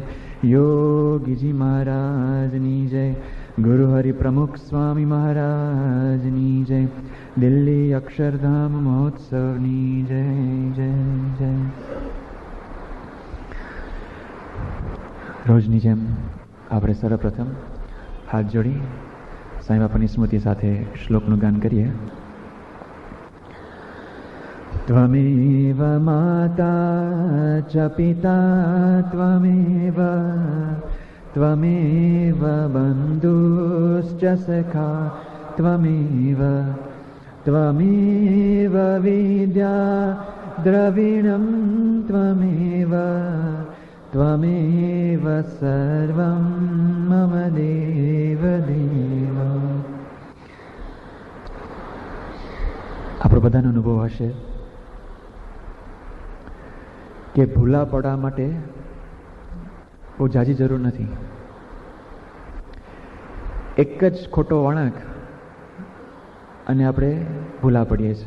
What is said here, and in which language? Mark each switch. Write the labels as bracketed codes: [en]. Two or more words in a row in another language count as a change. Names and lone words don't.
[gu] યોગી જી મહારાજની જય। ગુરુ હરિ પ્રમુખ સ્વામી મહારાજની જય। દિલ્હી અક્ષરધામ મહોત્સવની જય જય જય। રોજની જેમ આપણે સર્વપ્રથમ હાથ જોડી સાંઈ બાપાની સ્મૃતિ સાથે શ્લોકનું ગાન કરીએ। [sa] ત્વમેવ માતા ચ પિતા ત્વમેવ त्वमेव बन्धुश्च सखा त्वमेव त्वमेव विद्या द्रविणं त्वमेव त्वमेव सर्वं मम देव देव। [gu] આપણો બધાનો અનુભવ હશે કે ભૂલા પડવા માટે બહુ જાજી જરૂર નથી। એક જ ખોટો વળાંક અને આપણે ભૂલા પડીએ છીએ।